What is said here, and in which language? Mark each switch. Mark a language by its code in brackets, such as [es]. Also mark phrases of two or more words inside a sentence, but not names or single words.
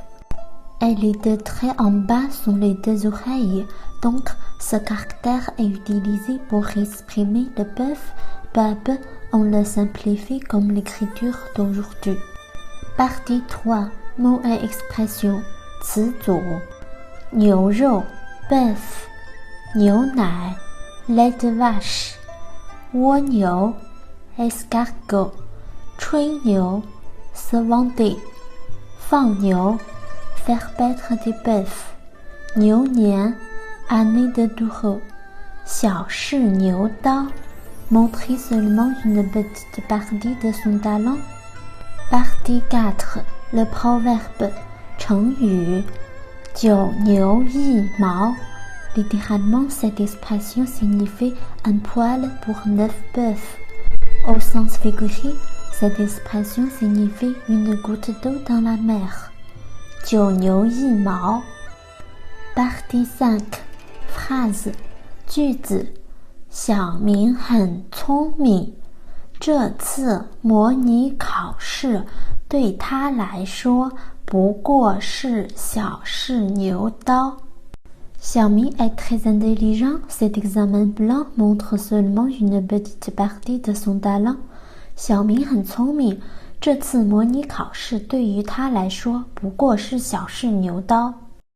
[fr] Et les deux traits en bas sont les deux oreilles. Donc, ce caractère est utilisé pour exprimer le bœuf. Peu à peu, on le simplifie comme l'écriture d'aujourd'hui. Partie 3. Mots et expressions. [zh] 词组 牛肉 [fr] bœuf 牛奶 lait de vache 蜗牛 escargot 吹牛 se vanter 放牛 faire paître du bœuf 牛年 année de taureau 小试牛刀 montrer seulement une petite partie de son talent. Partie 4. Le proverbe [zh] 成语 九牛一毛 [fr] Littéralement, cette expression signifie un poil pour 9 bœufs. Au sens figuré, cette expression signifie une goutte d'eau dans la mer. 九牛一毛 Partie 5. Phrase [zh] 句子小明很聪明这次模拟考试对他来说不过是小试牛刀。 [fr] Xiaomi est très intelligent, cet examen blanc montre seulement une petite partie de son talent. [zh] 小明很聪明，这次模拟考试对于他来说不过是小试牛刀。